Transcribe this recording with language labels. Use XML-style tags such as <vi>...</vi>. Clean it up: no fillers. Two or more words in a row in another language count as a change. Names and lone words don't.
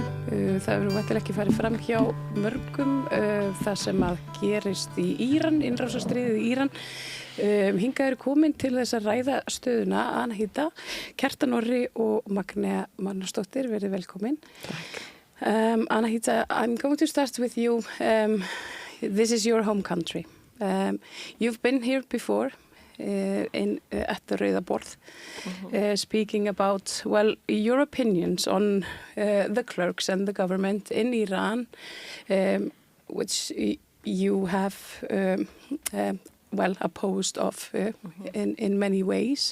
<is>Það hefur væntanlega ekki farið fram hjá mörgum það sem að gerist í Íran, innrásarstríðið í Íran. Hingað eru komin til þess að ræða stöðuna Anahita, Kjartan Orri og Magnea Magnúsdóttir. Verið velkomin. Takk. Anahita,</is> <en>I'm going to start with you. This is your home country. You've been here before at the Rauðaborð, speaking about, well, your opinions on the clerks and the government in Iran, which you have, well, opposed of in many ways.</en>